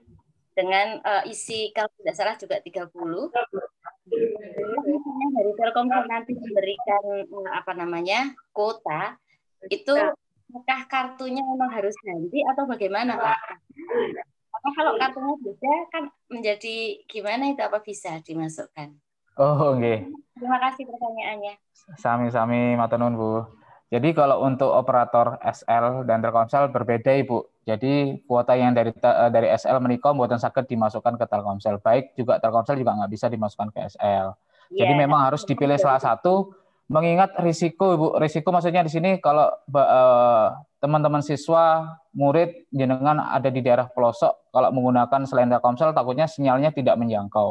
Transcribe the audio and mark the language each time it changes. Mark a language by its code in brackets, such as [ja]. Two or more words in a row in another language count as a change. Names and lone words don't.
[id] Dengan isi kalau tidak salah juga 30. Misalnya dari Telkomsel nanti memberikan kuota, itu apakah kartunya memang harus ganti atau bagaimana Pak? Karena kalau kartunya beda kan menjadi gimana itu, apa bisa dimasukkan? Oh, oke. Terima kasih pertanyaannya. [jv] Sami-sami matur nuwun, Bu. [id] Jadi kalau untuk operator SL dan Telkomsel berbeda, Ibu. Jadi kuota yang dari SL [jv] menika mboten saged [id] dimasukkan ke Telkomsel. Baik juga Telkomsel juga nggak bisa dimasukkan ke SL. Jadi memang harus dipilih salah satu, mengingat risiko, Ibu. Risiko maksudnya di sini kalau teman-teman siswa, murid jenengan ada di daerah pelosok, kalau menggunakan selain Telkomsel takutnya sinyalnya tidak menjangkau.